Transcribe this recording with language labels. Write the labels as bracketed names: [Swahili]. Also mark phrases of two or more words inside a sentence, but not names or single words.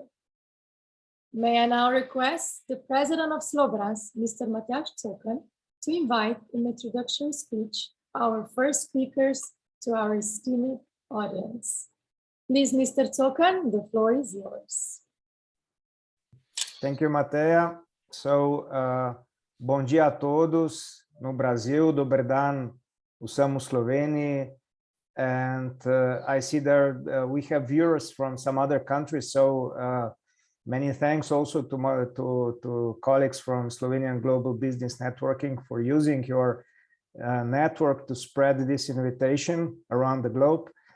[English] May I now request the President of Slobraz, Mr. Matjaž Cokan, to invite in the introductory speech our first speakers to our esteemed audience. Please, Mr. Cokan, the floor is yours. Thank you, Matea. So, [Portuguese] bom dia a todos no Brasil, [Slovenian] dober dan vsem v Sloveniji. [English] And I see there we have viewers from some other countries, so many thanks also to colleagues from Slovenian Global Business Networking for using your network to spread this invitation around the globe.